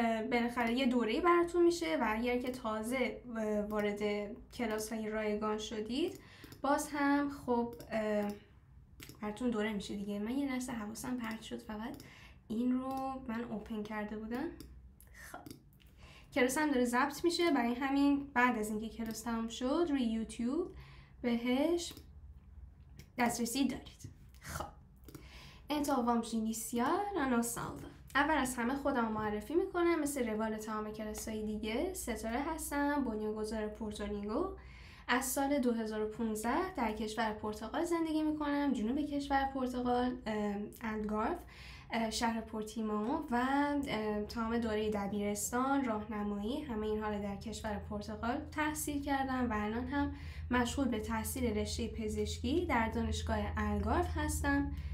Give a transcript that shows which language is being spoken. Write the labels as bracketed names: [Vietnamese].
[Persian] بالاخره یه دوره‌ای براتون میشه و اگر که تازه وارد کلاس‌های رایگان شدید باز هم خب براتون دوره میشه دیگه. من یه لحظه حواسم پرت شد، فقط این رو من اوپن کرده بودم. خب کلاس هم داره ضبط میشه، برای همین بعد از اینکه کلاس تمام شد روی یوتیوب بهش دسترسی دارید. [Portuguese] خب Então vamos iniciar a nossa aula. [Persian] اول از همه خودم معرفی میکنم. مثل روال تمام کلاس‌های دیگه ستاره هستم، بنیانگذار پورتولینگو. از سال 2015 در کشور پرتغال زندگی میکنم، جنوب کشور پرتغال، الگارف، شهر پورتیمائو و تمام دوره دبیرستان، راهنمایی، همه اینها رو در کشور پرتغال تحصیل کردم و الان هم مشغول به تحصیل رشته پزشکی در دانشگاه الگارف هستم.